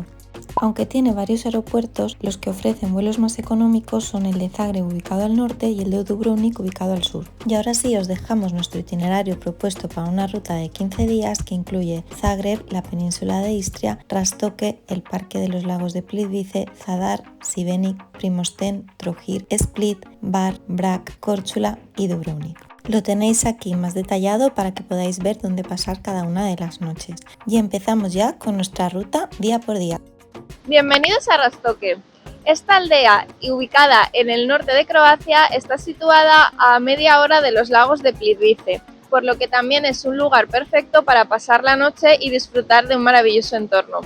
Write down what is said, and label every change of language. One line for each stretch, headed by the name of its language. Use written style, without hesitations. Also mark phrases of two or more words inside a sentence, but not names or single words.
Spanish: Aunque tiene varios aeropuertos, los que ofrecen vuelos más económicos son el de Zagreb ubicado al norte y el de Dubrovnik ubicado al sur. Y ahora sí os dejamos nuestro itinerario propuesto para una ruta de 15 días que incluye Zagreb, la península de Istria, Rastoke, el Parque de los Lagos de Plitvice, Zadar, Šibenik, Primošten, Trogir, Split, Bar, Brač, Korčula y Dubrovnik. Lo tenéis aquí más detallado para que podáis ver dónde pasar cada una de las noches. Y empezamos ya con nuestra ruta día por día. Bienvenidos a Rastoke. Esta aldea, ubicada en el norte de Croacia, está situada a media hora de los lagos de Plitvice, por lo que también es un lugar perfecto para pasar la noche y disfrutar de un maravilloso entorno.